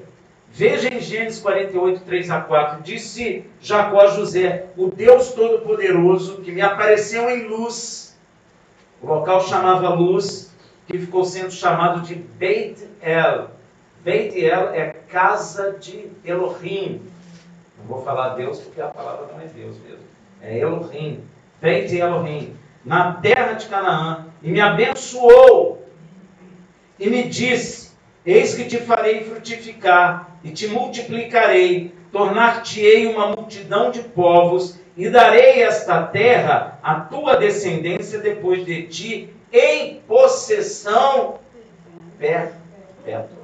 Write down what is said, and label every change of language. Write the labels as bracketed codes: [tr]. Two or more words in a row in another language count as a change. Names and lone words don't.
[pt] Veja em Gênesis 48, 3-4, disse Jacó a José: o Deus Todo-Poderoso que me apareceu em luz, o local chamava luz, que ficou sendo chamado de Beit-El. Beit-El é casa de Elohim. Não vou falar Deus porque a palavra não é Deus mesmo. É Elohim. Beit-Elohim. Na terra de Canaã. E me abençoou. E me disse: eis que te farei frutificar e te multiplicarei. Tornar-te-ei uma multidão de povos. E darei esta terra à tua descendência depois de ti em possessão perpétua.